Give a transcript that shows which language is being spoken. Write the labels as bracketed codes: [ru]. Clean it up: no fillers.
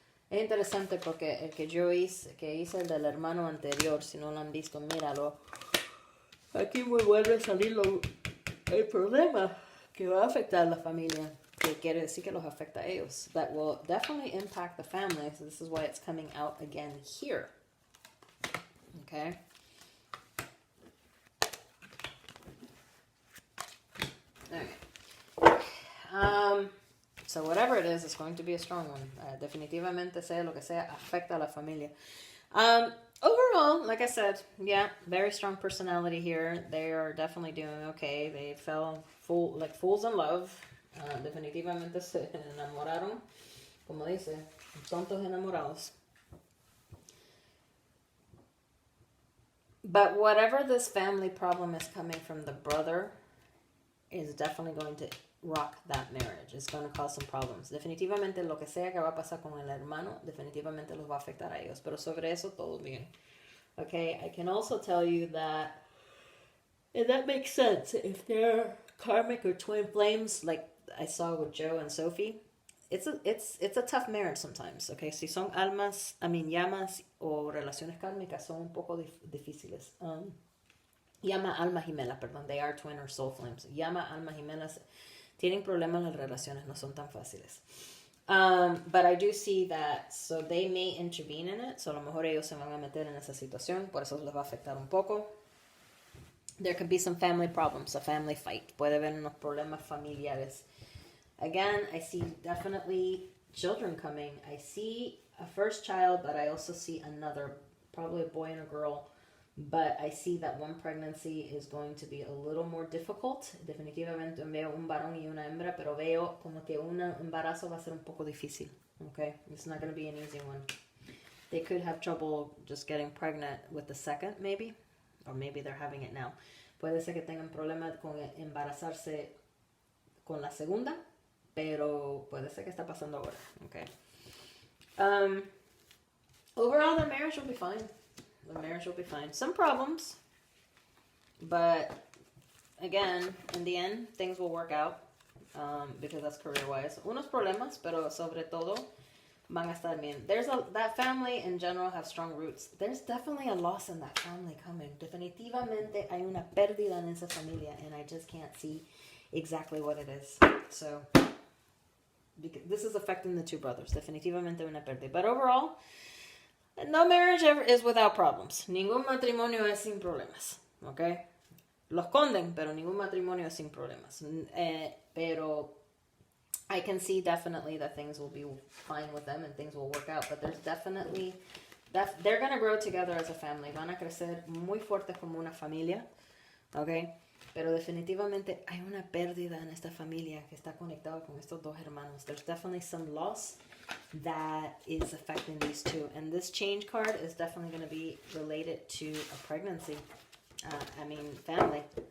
[es] Es interesante porque el que yo hice, el del hermano anterior, si no lo han visto, míralo. Aquí me vuelve a salir el problema que va a afectar a la familia. Que quiere decir que los afecta a ellos. [en] That will definitely impact the family. So this is why it's coming out again here. Okay. Okay. So whatever it is, it's going to be a strong one. [es] Definitivamente sea lo que sea, afecta a la familia. [en] Overall, like I said, yeah, very strong personality here. They are definitely doing okay. They fell like fools in love. [es] Definitivamente se enamoraron, como dice, tontos enamorados. [en] But whatever this family problem is coming from the brother is definitely going to rock that marriage. It's going to cause some problems. [es] Definitivamente lo que sea que va a pasar con el hermano, definitivamente los va a afectar a ellos. Pero sobre eso todo bien. [en] Okay, I can also tell you that, and that makes sense, if they're karmic or twin flames, like I saw with Joe and Sophie, it's a tough marriage sometimes, okay? [es] Si son llamas o relaciones kármicas son un poco difíciles. Llama, alma gemela, perdón, [en] they are twin or soul flames. [es] Llama, alma gemelas, tienen problemas las relaciones, no son tan fáciles. [en] But I do see that, so they may intervene in it, so [es] a lo mejor ellos se van a meter en esa situación, por eso les va a afectar un poco. [en] There could be some family problems, a family fight. [es] Puede haber unos problemas familiares. [en] Again, I see definitely children coming. I see a first child, but I also see another, probably a boy and a girl. But I see that one pregnancy is going to be a little more difficult. [es] Definitivamente veo un varón y una hembra, pero veo como que un embarazo va a ser un poco difícil. [en] Okay? It's not going to be an easy one. They could have trouble just getting pregnant with the second, maybe. Or maybe they're having it now. [es] Puede ser que tengan problemas con embarazarse con la segunda, pero puede ser que está pasando ahora. [en] Okay. Overall, the marriage will be fine. The marriage will be fine. Some problems, but again, in the end, things will work out because that's career-wise. [es] Unos problemas, pero sobre todo van a estar bien. [en] That family in general have strong roots. There's definitely a loss in that family coming. [es] Definitivamente hay una pérdida en esa familia, [en] and I just can't see exactly what it is. So, this is affecting the two brothers. [es] Definitivamente una pérdida. [en] But overall, no marriage ever is without problems. [es] Ningún matrimonio es sin problemas. Okay? Los esconden, pero ningún matrimonio es sin problemas. [en] Pero I can see definitely that things will be fine with them and things will work out. But there's definitely they're going to grow together as a family. [es] Van a crecer muy fuertes como una familia. Okay? Pero definitivamente hay una pérdida en esta familia que está conectada con estos dos hermanos. [en] There's definitely some loss that is affecting these two. And this change card is definitely going to be related to a pregnancy. Family.